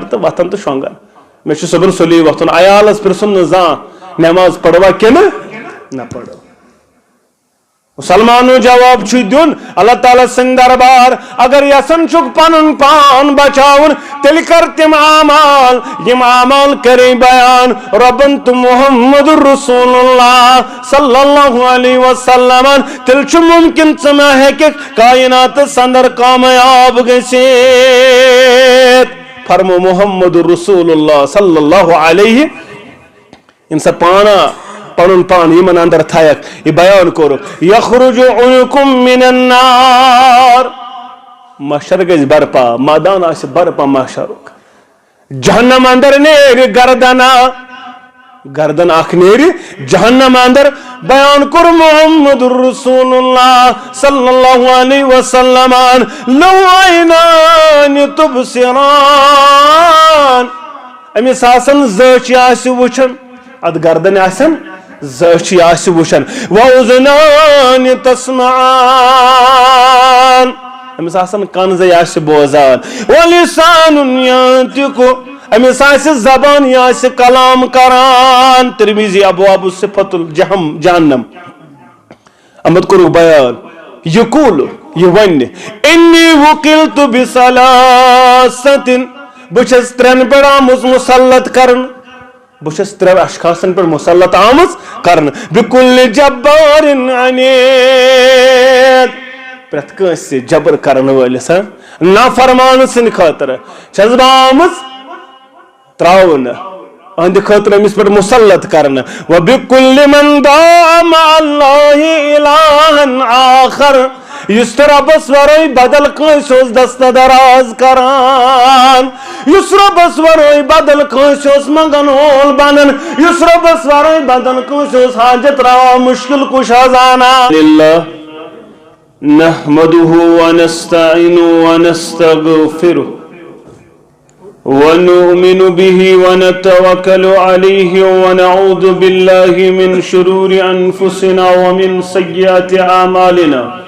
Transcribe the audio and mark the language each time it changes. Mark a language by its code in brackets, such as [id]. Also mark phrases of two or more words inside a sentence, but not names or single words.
[ks] تو وتھان تو شونگان مے صبح سلی وتھن عیالس پرسن زان نماز پڑوا کن نہ پڑو مسلمانو جواب دین اللہ تعالیٰ سن دربار اگر یسن چک پن پان بچاون تیل کر تم اعمال یم اعمال کرے بیان ربن تو محمد رسول اللہ [ar] صلی اللہ علیہ وسلم [ks] تیل چھ ممکن ثمہ ہیک کائنات سندر کامیاب گژھِتھ فرمو محمد رسول اللہ [ar] صلی اللہ علیہ [ks] انسا پانا پنن پان یمن اندر تھایک یہ بیان کورک [ar] یخرج عنکم من النار [ks] محشر گژھِ برپا میدان آسہِ برپا محشرک جہنم اندر نیرِ گردن اخ نیرِ جہنم اندر بیان کور محمد رسول اللہ [ar] صلی اللہ علیہ وسلم لو عینان تبصران [ks] امس آسن زچ آسہِ وچھن ات گردن آسن زچی آسہِ وچھن [ar] وَأُذُنَانِ تَسْمَعَانِ [ks] امس آسن کنزے آسہِ بوزان [ar] وَلِسَانٌ يَنطِقُ [ks] امس آسہِ زبان یہ آسہِ کلام کران ترمذی ابواب صفت جہنم امت کورُکھ بیان یقول یہ ون [ar] انی وکلت بثلاثۃ [ks] بچس ترین پہ آمز مسلط کرن بچس ترین اشخاصن پہ مسلط آمز کرن [ar] بکل جبار [ks] عنید پرت کنس جبر کرن ولس نافرمان سن خاطر چھس بہ آمز تراؤن اہند خاطر امس پہ مسلط کرن [ar] وبکل من دعا مع اللہ الہا آخر [ks] یس ربس ورٲے بدل کٲنٛسہِ اوس دستہٕ دراز کران یس ربس ورٲے بدل کٲنٛسہِ اوس منگن وول بنان یس ربس ورٲے بدل کٲنٛسہِ اوس حاجت روا مشکل کشا زانان [ar] للہ نحمده ونستعینه ونستغفره ونؤمن به ونتوكل عليه ونعوذ بالله من شرور أنفسنا ومن سيئات أعمالنا